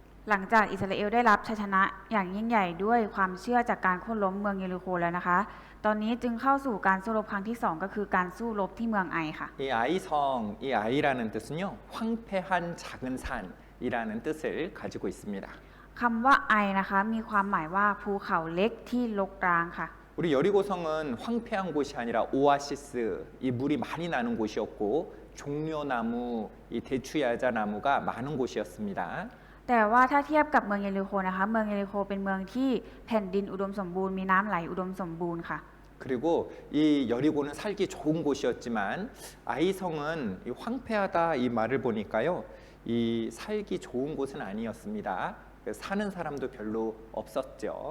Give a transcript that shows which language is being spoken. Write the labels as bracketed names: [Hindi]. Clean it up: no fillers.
[Thai] หลังจากอิสราเอลได้รับชัยชนะอย่างยิ่งใหญ่ด้วยความเชื่อจากการโค่นล้มเมืองเยริโคแล้วนะคะ ตอนนี้จึงเข้าสู่การสู้รบครั้งที่ 2 ก็คือการสู้รบที่เมืองไอค่ะ [Korean] 이 아이라는 뜻은요. 황폐한 작은 산이라는 뜻을 가지고 있습니다. [Thai] คำว่าไอนะคะมีความหมายว่าภูเขาเล็กที่รกร้างค่ะ [Korean] 우리 여리고성은 황폐한 곳이 아니라 오아시스, 이 물이 많이 나는 곳이었고 종려나무, 이 대추야자나무가 많은 곳이었습니다. [Thai] แต่ว่าถ้าเทียบกับเมืองเยริโคนะคะเมืองเยริโคเป็นเมืองที่แผ่นดินอุดมสมบูรณ์มีน้ำไหลอุดมสมบูรณ์ค่ะ [Korean] 그리고 이 여리고는 살기 좋은 곳이었지만 아이성은 이 황폐하다 이 말을 보니까요. 이 살기 좋은 곳은 아니었습니다. 사는 사람도 별로 없었죠.